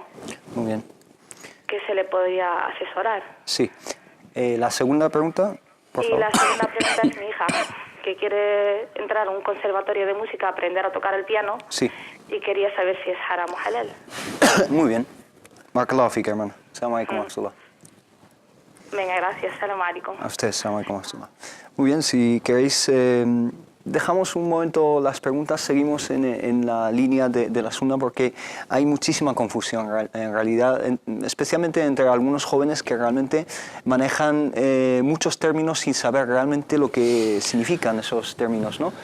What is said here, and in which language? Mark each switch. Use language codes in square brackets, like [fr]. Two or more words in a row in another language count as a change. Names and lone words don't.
[es] Muy bien. ¿Qué se le podría asesorar? Sí. La segunda pregunta, por favor. La segunda pregunta es mi hija, que quiere entrar a un conservatorio de música, aprender a tocar el piano. Sí. Y quería saber si es haram o halal. Muy bien. [ar] بارك الله فيك, hermana. سلام عليكم ورحمة الله. [es] Venga, gracias. [ar] سلام عليكم. [es] A usted, [ar] سلام عليكم ورحمة الله. [es] Muy bien, si queréis dejamos un momento las preguntas, seguimos en la línea de la sunna porque hay muchísima confusión en realidad, especialmente entre algunos jóvenes que realmente manejan muchos términos sin saber realmente lo que significan esos términos, ¿no?